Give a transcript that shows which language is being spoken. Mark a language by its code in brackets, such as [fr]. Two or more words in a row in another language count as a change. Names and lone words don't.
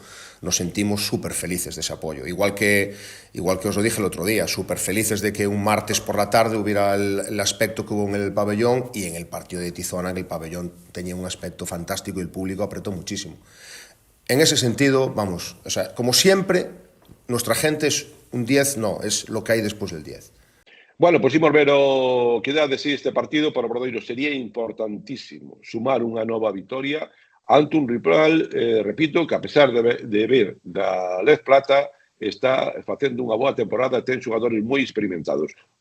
[es] Nos sentimos súper felices de ese apoyo. Igual que os lo dije el otro día, súper felices de que un martes por la tarde hubiera el aspecto que hubo en el pabellón y en el partido de Tizona, que el pabellón tenía un aspecto fantástico y el público apretó muchísimo. En ese sentido, vamos, o sea, como siempre, nuestra gente es un 10, no, es lo que hay después del 10. [gl] Bueno, pois imos ver o que dá de si este partido para o Obradoiro. Sería importantísimo sumar unha nova vitoria ante un rival, repito, que a pesar de ver da Lez Plata está facendo unha boa temporada, ten xogadores moi experimentados.